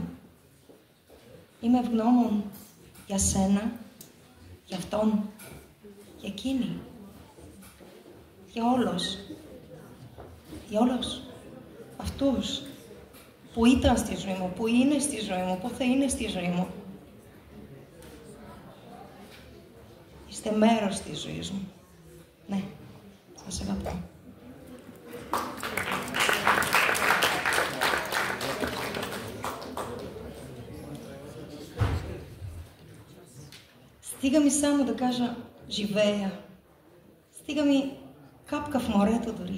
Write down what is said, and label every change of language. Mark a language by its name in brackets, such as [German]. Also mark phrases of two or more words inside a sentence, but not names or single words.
[Greek] Είμαι ευγνώμων για σένα, για αυτόν, για εκείνη, για όλους αυτούς που ήταν στη ζωή μου, που είναι στη ζωή μου, που θα είναι στη ζωή μου. Είστε μέρος της ζωής μου. Ναι, σας αγαπώ. [Bulgarian] Стига ми само да кажа живея. Стига ми капка в морето дори.